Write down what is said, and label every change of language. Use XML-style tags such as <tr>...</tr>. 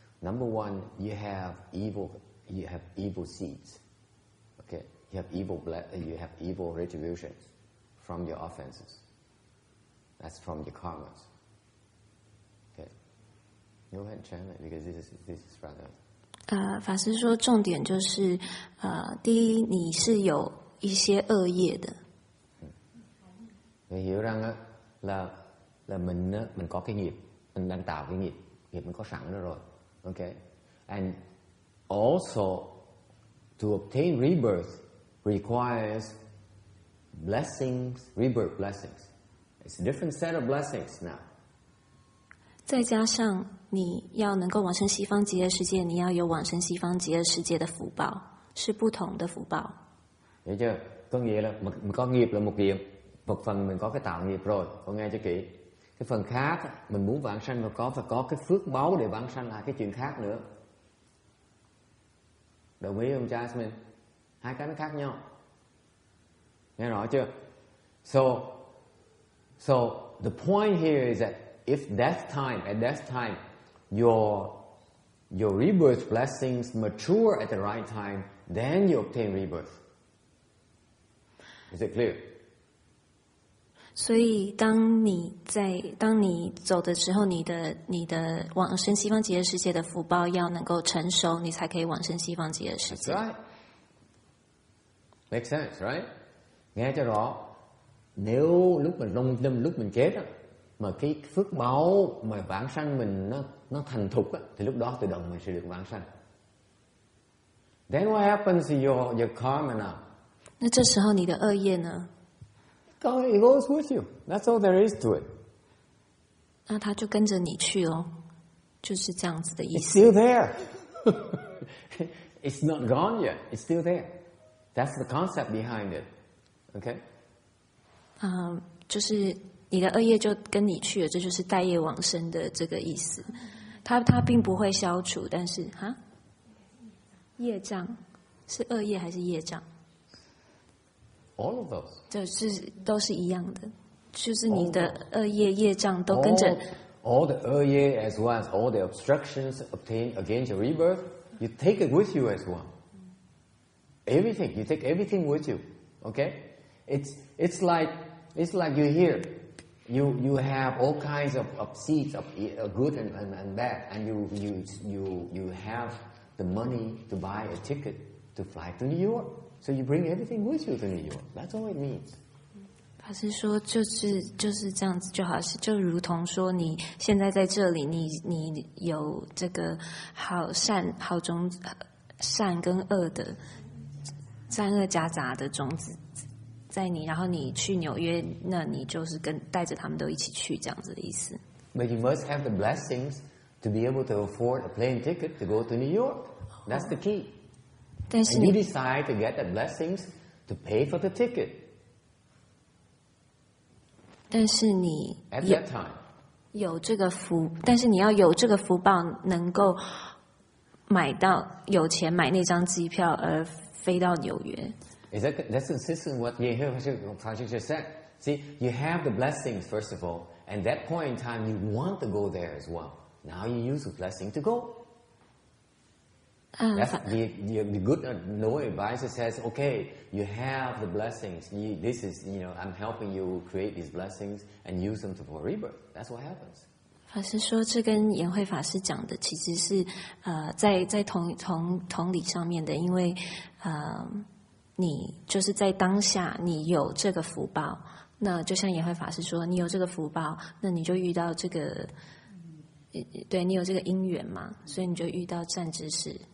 <en>Number one, you have evil seeds. Okay, you have evil retributions from your offenses. That's from your karmas. Okay, go ahead and translate because this is rather.</en> <zh>法師說重點就是第一你是有一些惡業的。</zh> <vi>Người hiểu rằng là mình có cái nghiệp, mình đang tạo cái nghiệp mình có sẵn đó rồi.</vi> <en>Okay, and also to obtain rebirth requires blessings, rebirth blessings. It's a different set of blessings now.</en> <zh>再加上你要能够往生西方极乐世界，你要有往生西方极乐世界的福報，是不同的福報。</zh> <vi>Hiểu chưa? Có nghĩa là mình có nghiệp là một điểm, một phần mình có cái tạo nghiệp rồi, con nghe cho kỹ. Cái phần khác mình muốn vãng sanh phải có cái phước báu để vãng sanh là cái chuyện khác nữa. Đồng ý không Jasmine? Hai cái nó khác nhau. Nghe rõ chưa?</vi> <en>So the point here is that if at that time your rebirth blessings mature at the right time, then you obtain rebirth. Is it clear?</en> <zh>所以当你走的时候，你的往生西方极乐世界的福报要能够成熟，你才可以往生西方极乐世界。</zh> <en>That's right. Makes sense, right?</en> <vi>Nghe cho rõ. Nếu lúc mình chết á, mà cái phước báo mà vãng sanh mình nó thành thục á, thì lúc đó tự động mình sẽ được vãng sanh.</vi> <en>Then what happens to your karma now?</en> <zh>那这时候你的恶业呢？</zh> <en>It goes with you. That's all there is to it.</en> <zh>那它就跟着你去咯，就是这样子的意</zh> <en>It's</en> <zh>思。</zh> <en>still there. It's not gone yet. It's still there. That's the concept behind it. Okay?</en> <zh>就是你的恶业就跟你去了，这就是带业往生的这个意思。它并不会消除，但是业障是恶业还是业障？</zh> <en>All of those.</en> <zh>就是都是一样的，就是你的恶业业障都跟着。</zh> <en>All the 恶业 as well as all the obstructions obtained against your rebirth, you take it with you as well. Everything, you take everything with you. Okay? It's like you're here. You have all kinds of seeds of good and bad, and you have the money to buy a ticket to fly to New York. So you bring everything with you to New York. That's all it means.</en> <zh>法师说，就是这样子，就如同说，你现在在这里，你有这个好种善跟恶的善恶夹杂的种子在你，然后你去纽约，那你就是带着他们都一起去，这样子的意思。</zh> <en>But you must have the blessings to be able to afford a plane ticket to go to New York. That's the key.</en> <zh>但是</zh> <en>And you decide to get the blessings to pay for the ticket.</en> <zh>但是你</zh> <en>At that time.</en> <zh>有这个福，但是你要有这个福报，能够有钱买那张机票而飞到纽约。</zh> <en>That's consistent with what Eng-Viet just said. See, you have the blessings first of all, and that point in time you want to go there as well. Now you use the blessing to go. That's the good no advisor says, okay, you have the blessings. This is, I'm helping you create these blessings and use them for rebirth. That's what happens.</en> <zh>法师说，这跟颜慧法师讲的其实是在同理上面的，因为你就是在当下你有这个福报，那就像颜慧法师说，你有这个福報，那你就遇到这个，对你有这个因緣嘛，所以你就遇到善知識。</zh>